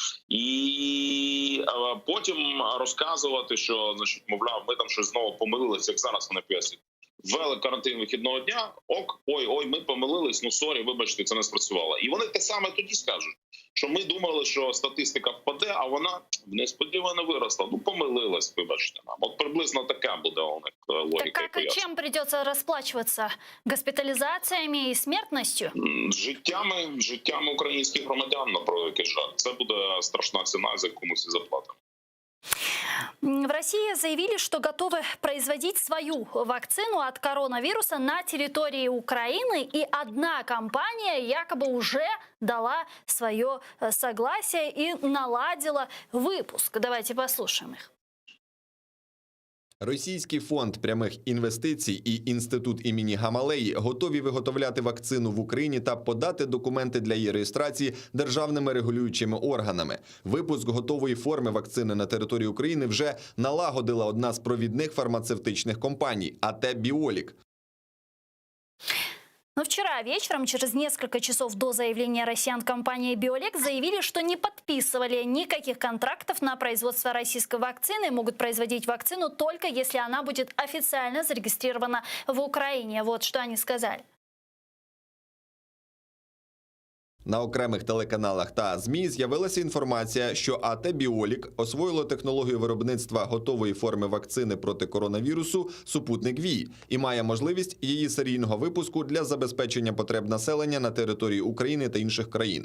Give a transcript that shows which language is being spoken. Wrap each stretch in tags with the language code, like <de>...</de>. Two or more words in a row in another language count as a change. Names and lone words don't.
<uk>І потім розказувати, що, значить, мовляв, ми там щось знову помилилися, як зараз вони пояснюють. Ввели карантин вихідного дня, ой, ми помилились, сорі, вибачте, це не спрацювало. І вони те саме тоді скажуть, що ми думали, що статистика впаде, а вона несподівано виросла. Помилилась, вибачте нам. От приблизно така буде у них логіка.</uk> <ru>Так чем придется расплачиваться? Госпитализациями и смертностью?</ru> <uk>Життями українських громадян, на превеликий жаль. Це буде страшна ціна, за яку ми всі заплатимо.</uk> <ru>В России заявили, что готовы производить свою вакцину от коронавируса на территории Украины, и одна компания якобы уже дала свое согласие и наладила выпуск. Давайте послушаем их.</ru> <uk>Російський фонд прямих інвестицій і інститут імені Гамалеї готові виготовляти вакцину в Україні та подати документи для її реєстрації державними регулюючими органами. Випуск готової форми вакцини на території України вже налагодила одна з провідних фармацевтичних компаній – АТ «Біолік».</uk> <ru>Но вчера вечером, через несколько часов до заявления россиян, компании «Биолек» заявили, что не подписывали никаких контрактов на производство российской вакцины и могут производить вакцину только если она будет официально зарегистрирована в Украине. Вот что они сказали.</ru> <uk>На окремих телеканалах та ЗМІ з'явилася інформація, що АТ «Біолік» освоїло технологію виробництва готової форми вакцини проти коронавірусу «Супутник Ві» і має можливість її серійного випуску для забезпечення потреб населення на території України та інших країн.</uk>